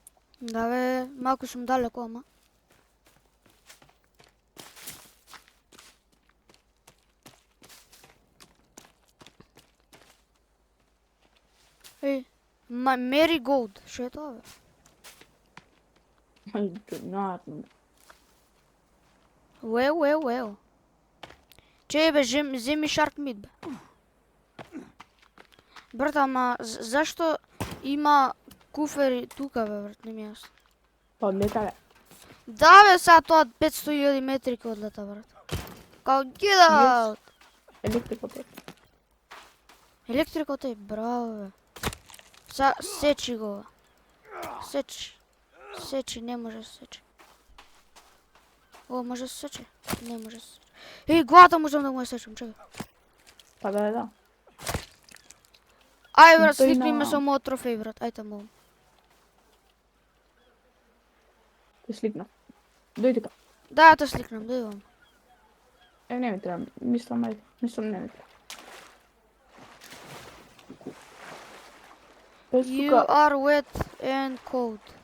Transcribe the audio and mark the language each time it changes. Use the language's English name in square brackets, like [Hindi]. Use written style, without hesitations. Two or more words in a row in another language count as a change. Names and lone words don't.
[Macedonian] Да, бе, малку сум далеко, ама. Marigold, што е тоа, бе? [English] I do not know. [Macedonian] Уеу. Чеј бе, земи Shark Meat бе. Брат, ама зашто има куфери тука бе, брат, не ми е јасно. Па одлета бе. Да бе, сега тоа 500.000 метри ке одлета, брат. [English] Као get out! [Macedonian] Електрикот е. Електрикот е, браво бе. Са, сечи го. Сечи, не може да се сечи. О, може да се сечи? Не може да се сечи. Еј, главата можам да го сечам, чекай. Па да. Ај брат, Тој сликни ме на- со мојот трофеј, брат, ајде молам. Те сликна. Дојди тука. Да, те сликнам, дојдам. Не ми треба. Мислам не ми треба. [English] You [Macedonian] Тука, [English] are wet and cold.